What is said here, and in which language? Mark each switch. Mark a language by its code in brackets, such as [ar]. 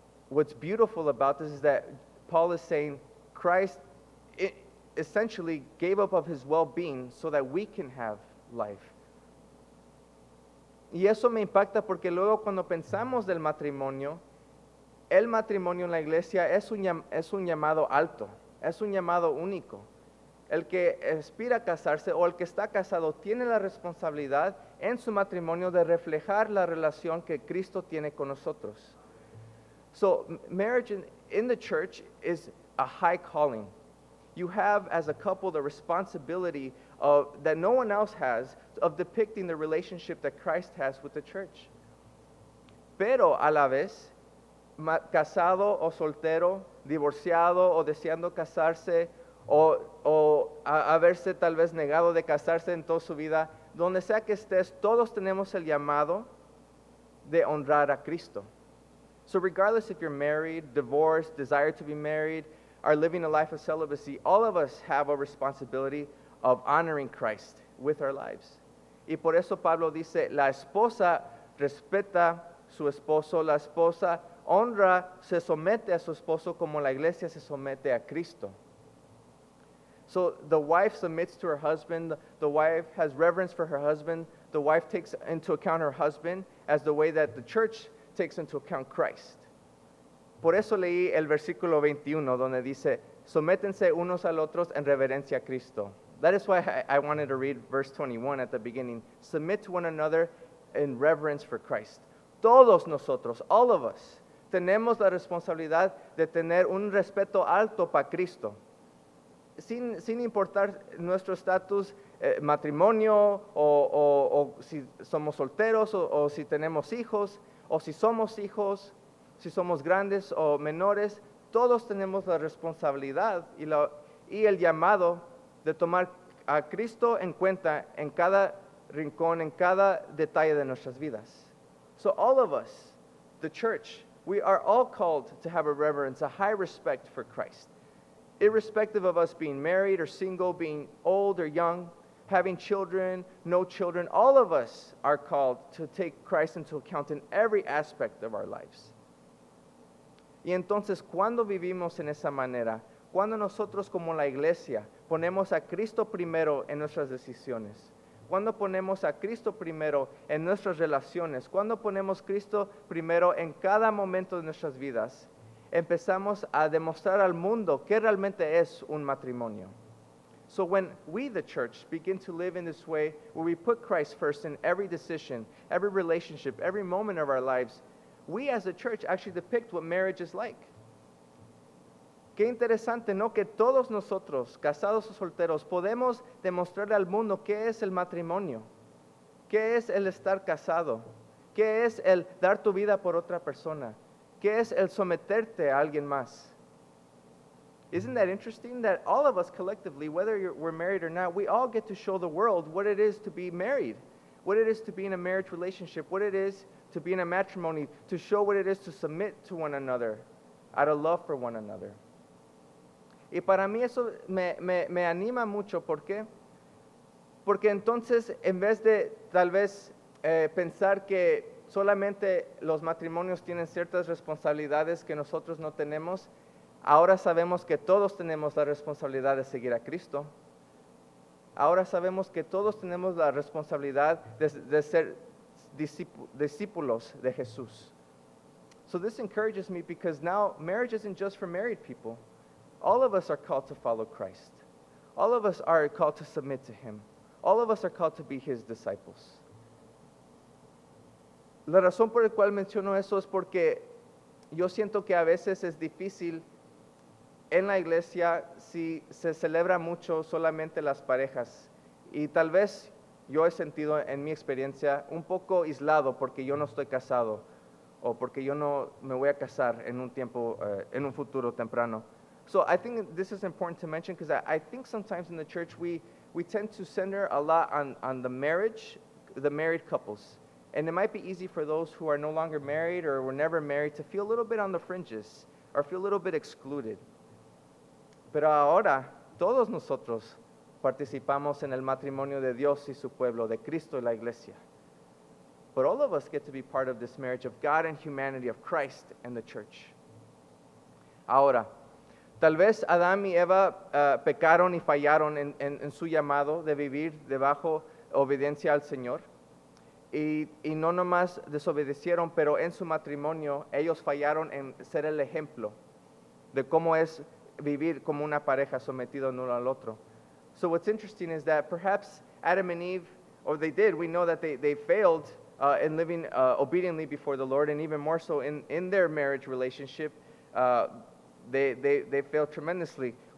[en] What's beautiful about this is that Paul is saying Christ essentially gave up of his well-being so that we can have life. [es] Y eso me impacta porque luego cuando pensamos del matrimonio, el matrimonio en la iglesia es un llamado alto, es un llamado único. El que aspira a casarse o el que está casado tiene la responsabilidad en su matrimonio de reflejar la relación que Cristo tiene con nosotros. [en] So marriage in the church is a high calling. You have as a couple the responsibility that no one else has of depicting the relationship that Christ has with the church. [es] Pero a la vez, casado o soltero, divorciado o deseando casarse, o haberse tal vez negado de casarse en toda su vida, donde sea que estés, todos tenemos el llamado de honrar a Cristo. [en] So regardless if you're married, divorced, desire to be married, are living a life of celibacy, all of us have a responsibility of honoring Christ with our lives. [es] Y por eso Pablo dice, la esposa respeta su esposo, la esposa honra, se somete a su esposo como la iglesia se somete a Cristo. [en] So the wife submits to her husband, the wife has reverence for her husband, the wife takes into account her husband as the way that the church takes into account Christ. [es] Por eso leí el versículo 21 donde dice, sométense unos al otros en reverencia a Cristo. [en] That is why I wanted to read verse 21 at the beginning. Submit to one another in reverence for Christ. [es] Todos nosotros, [en] all of us, [es] tenemos la responsabilidad de tener un respeto alto para Cristo. Sin importar nuestro estatus, matrimonio, o si somos solteros, o si tenemos hijos, o si somos hijos, si somos grandes o menores, todos tenemos la responsabilidad y el llamado de tomar a Cristo en cuenta en cada rincón, en cada detalle de nuestras vidas. [en] So all of us, the church, we are all called to have a reverence, a high respect for Christ. Irrespective of us being married or single, being old or young, having children, no children, all of us are called to take Christ into account in every aspect of our lives. [es] Y entonces, cuando vivimos en esa manera, cuando nosotros como la iglesia ponemos a Cristo primero en nuestras decisiones, cuando ponemos a Cristo primero en nuestras relaciones, cuando ponemos a Cristo primero en cada momento de nuestras vidas, empezamos a demostrar al mundo qué realmente es un matrimonio. [en] So when we, the church, begin to live in this way, where we put Christ first in every decision, every relationship, every moment of our lives, we as a church actually depict what marriage is like. [es] Qué interesante, ¿no? Que todos nosotros, casados o solteros, podemos demostrarle al mundo qué es el matrimonio, qué es el estar casado, qué es el dar tu vida por otra persona, qué es el someterte a alguien más. [en] Isn't that interesting that all of us collectively, whether we're married or not, we all get to show the world what it is to be married, what it is to be in a marriage relationship, what it is to be in a matrimony, to show what it is to submit to one another, out of love for one another. [es] Y para mí eso me anima mucho. ¿Por qué? Porque entonces, en vez de tal vez pensar que solamente los matrimonios tienen ciertas responsabilidades que nosotros no tenemos, ahora sabemos que todos tenemos la responsabilidad de seguir a Cristo. Ahora sabemos que todos tenemos la responsabilidad de ser discípulos de Jesús. [en] So this encourages me because now marriage isn't just for married people. All of us are called to follow Christ. All of us are called to submit to Him. All of us are called to be His disciples. [es] La razón por la cual menciono eso es porque yo siento que a veces es difícil en la iglesia si se celebra mucho solamente las parejas. Y tal vez yo he sentido en mi experiencia un poco aislado porque yo no estoy casado o porque yo no me voy a casar en un tiempo, en un futuro temprano. [en] So I think this is important to mention because I think sometimes in the church we tend to center a lot on the married couples. And it might be easy for those who are no longer married or were never married to feel a little bit on the fringes or feel a little bit excluded. [es] Pero ahora todos nosotros participamos en el matrimonio de Dios y su pueblo, de Cristo y la iglesia. [en] But all of us get to be part of this marriage of God and humanity, of Christ and the church. [es] Ahora, tal vez Adán y Eva pecaron y fallaron en su llamado de vivir debajo obediencia al Señor. y no nomás desobedecieron, pero en su matrimonio ellos fallaron en ser el ejemplo de cómo es vivir como una pareja sometido uno al otro. [en] So what's interesting is that perhaps Adam and Eve, or they did, we know that they failed in living obediently before the Lord, and even more so in their marriage relationship, they failed tremendously.